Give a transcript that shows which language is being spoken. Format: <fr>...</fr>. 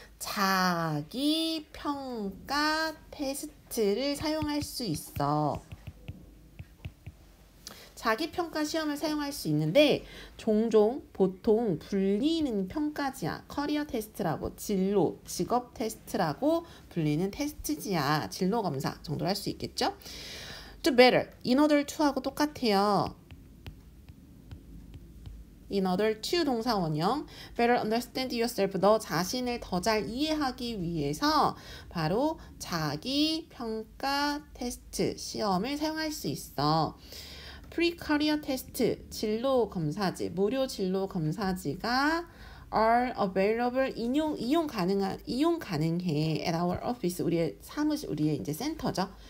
<ko>자기 평가 테스트를 사용할 수 있어. 자기 평가 시험을 사용할 수 있는데 종종 보통 불리는 평가지야. 커리어 테스트라고 진로, 직업 테스트라고 불리는 테스트지야. 진로 검사 정도로 할 수 있겠죠?</ko> <en>Do better. In order to</en> <ko>하고 똑같아요.</ko> <en>In order to</en> <ko>동사 원형.</ko> <en>Better understand yourself.</en> <ko>너 자신을 더 잘 이해하기 위해서 바로 자기 평가 테스트 시험을 사용할 수 있어. Pre-career test 진로 검사지, 무료 진로 검사지가</ko> <en>are available</en> <ko>이용 가능해</ko> <en>at our office</en> <ko>우리의 사무실 우리의 이제 센터죠.</ko>